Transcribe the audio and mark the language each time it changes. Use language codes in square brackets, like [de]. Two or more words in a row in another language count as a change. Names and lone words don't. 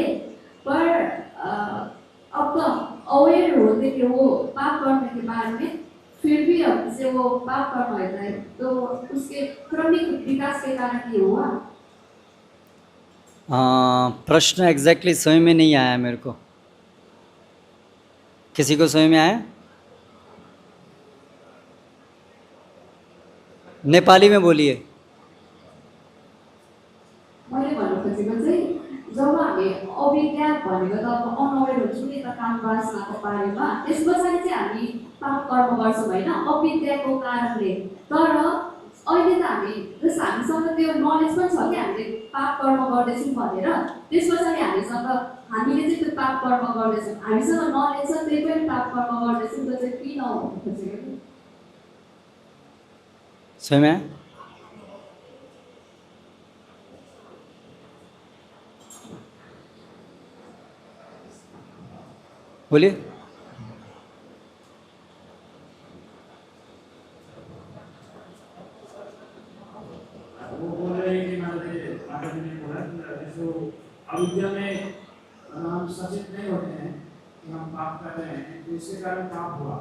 [hi] पर अब तो अवेयर होते कि वो पाप करने के बारे में, फिर भी हमसे वो पाप कर्म होता है, तो उसके क्रमिक विकास के कारण ये हुआ। प्रश्न एग्जैक्टली समझ में नहीं आया मेरे को। किसी को समझ में आया? नेपाली में बोलिए। [ne] मैले भन्नु खोजेको चाहिँ जब हामी अविद्या भनेको त अब अनअवेयर हुन्छौँ नि त काम वासनाको बारेमा, त्यस पछाडि चाहिँ हामी पाप कर्म गर्छौँ होइन अविद्याको कारणले। तर अहिले त हामी जस हामीसँग त्यो नलेज पनि छ कि हामीले पाप कर्म गर्दैछौँ भनेर, त्यस पछाडि हामीले चाहिँ त्यो पाप कर्म गर्दैछौँ, हामीसँग नलेज छ त्यही पनि पाप कर्म गर्दैछौँ, त्यो चाहिँ किन हो भन्नु खोजेको। [hi] समझ में आया? बोलिए। वो बोल रहे हैं कि माता जी ने बोला कि जो अविद्या में हम सचेत नहीं होते हैं कि हम पाप कर रहे हैं, तो इसके कारण पाप हुआ।